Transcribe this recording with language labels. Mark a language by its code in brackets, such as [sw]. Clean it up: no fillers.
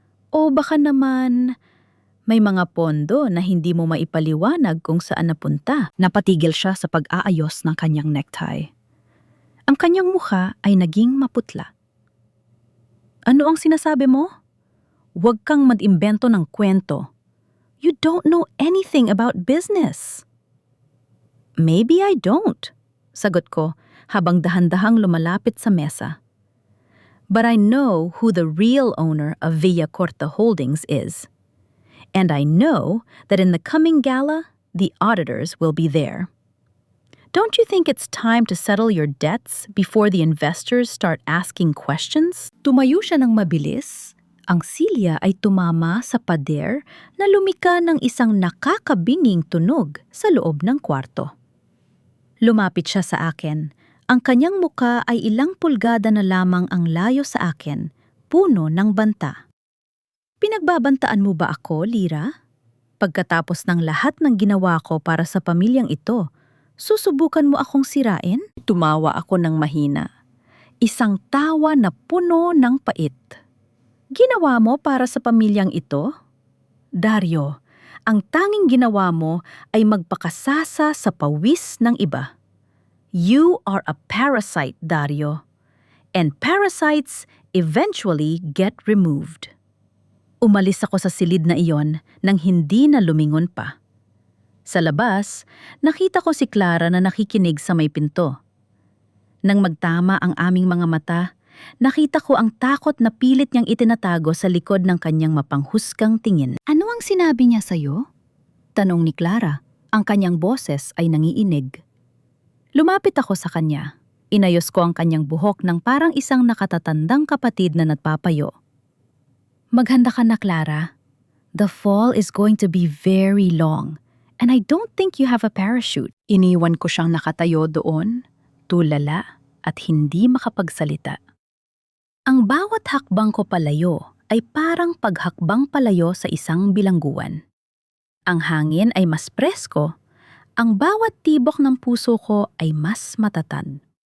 [tl] O baka naman may mga pondo na hindi mo maipaliwanag kung saan napunta? Napatigil siya sa pag-aayos ng kanyang necktie. Ang kanyang mukha ay naging maputla. Ano ang sinasabi mo? Huwag kang mag-imbento ng kwento. [en] You don't know anything about business. Maybe I don't, [tl] sagot ko habang dahan-dahang lumalapit sa mesa. [en] But I know who the real owner of Villacorta Holdings is. And I know that in the coming gala, the auditors will be there. Don't you think it's time to settle your debts before the investors start asking questions? [tl] Tumayo siya ng mabilis. Ang silya ay tumama sa pader na lumika ng isang nakakabinging tunog sa loob ng kwarto. Lumapit siya sa akin, Ang kanyang muka ay ilang pulgada na lamang ang layo sa akin, puno ng banta. Pinagbabantaan mo ba ako, Lyra? Pagkatapos ng lahat ng ginawa ko para sa pamilyang ito, susubukan mo akong sirain? Tumawa ako ng mahina. Isang tawa na puno ng pait. Ginawa mo para sa pamilyang ito? Dario, ang tanging ginawa mo ay magpakasasa sa pawis ng iba. [en] You are a parasite, Dario. And parasites eventually get removed. [tl] Umalis ako sa silid na iyon nang hindi na lumingon pa. Sa labas, nakita ko si Clara na nakikinig sa may pinto. Nang magtama ang aming mga mata, nakita ko ang takot na pilit niyang itinatago sa likod ng kanyang mapanghusgang tingin. Ano ang sinabi niya sa'yo? Tanong ni Clara. Ang kanyang boses ay nangiinig. Lumapit ako sa kanya. Inayos ko ang kanyang buhok ng parang isang nakatatandang kapatid na nagpapayo. Maghanda ka na, Clara. [en] The fall is going to be very long, and I don't think you have a parachute. [tl] Iniwan ko siyang nakatayo doon, tulala at hindi makapagsalita. Ang bawat hakbang ko palayo ay parang paghakbang palayo sa isang bilangguan. Ang hangin ay mas presko, ang bawat tibok ng puso ko ay mas matatag.